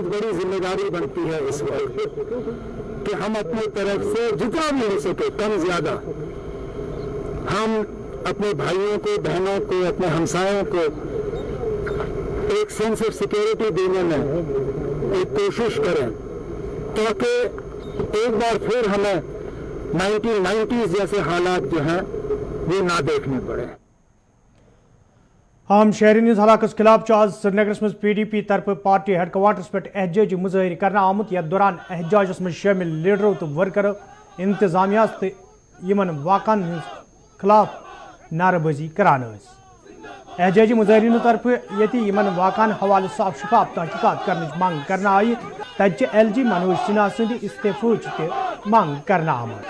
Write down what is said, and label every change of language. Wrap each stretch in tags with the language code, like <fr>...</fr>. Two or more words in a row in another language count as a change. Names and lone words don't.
<hi>बड़ी जिम्मेदारी बनती है इस वक्त कि हम अपनी तरफ से जितना भी हो सके कम ज्यादा हम अपने भाइयों को, बहनों को, अपने हमसायों को एक</hi> <en>sense of security</en> <hi>देने में एक कोशिश करें, ताकि एक बार फिर हमें 1990s जैसे हालात जो हैं वो ना देखने पड़े।</hi> <ks>हम शहरी न्यूज हलाकस खिलाफ आज श्रीनगर में PDP तरफ</ks> <en>party headquarters</en> <ks>पे एहतजाजी मुजाहिर करना आमुत। यथ दौरान एहतजाजस में शामिल लीडरों तो वर्करों, इंतजामिया तो यमन वाकन खिलाफ नारेबाजी करान। एहतजाजी मुजाहिरीन तरफ ये यमन वाकन हवाले साफ शफाफ तहकीकात करने मांग करना आई। तज LG मनोज सिन्हा सद इस्तीफुच मांग करना आमत।</ks>